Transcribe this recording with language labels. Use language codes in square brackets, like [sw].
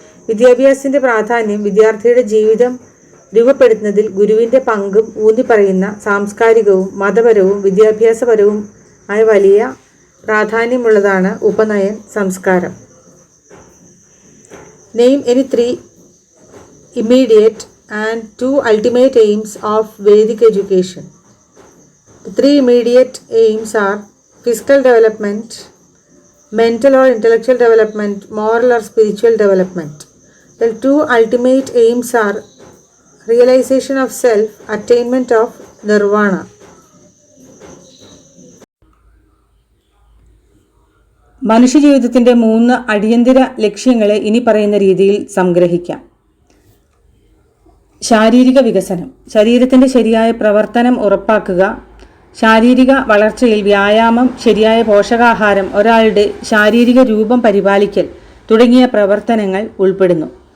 [ml] വിദ്യാഭ്യാസത്തിന്റെ പ്രാധാന്യം വിദ്യാർത്ഥിയുടെ ജീവിതം രൂപപ്പെടുത്തുന്നതിൽ ഗുരുവിന്റെ പങ്കും ഊന്നിപ്പറയുന്ന സാംസ്കാരികവും മതപരവും വിദ്യാഭ്യാസപരവും ആയ വലിയ പ്രാധാന്യമുള്ളതാണ് ഉപനയൻ സംസ്കാരം. [en] Name any 3 immediate and 2 ultimate aims of Vedic education. The 3 immediate aims are physical development, mental or intellectual development, moral or spiritual development. The 2 ultimate aims are realization of self, attainment of nirvana. [ml] മനുഷ്യജീവിതത്തിൻ്റെ 3 അടിയന്തര ലക്ഷ്യങ്ങളെ ഇനി പറയുന്ന രീതിയിൽ സംഗ്രഹിക്കാം. ശാരീരിക വികസനം, ശരീരത്തിൻ്റെ ശരിയായ പ്രവർത്തനം ഉറപ്പാക്കുക. ശാരീരിക വളർച്ചയിൽ വ്യായാമം, ശരിയായ പോഷകാഹാരം, ഒരാളുടെ ശാരീരിക രൂപം പരിപാലിക്കൽ തുടങ്ങിയ പ്രവർത്തനങ്ങൾ ഉൾപ്പെടുന്നു.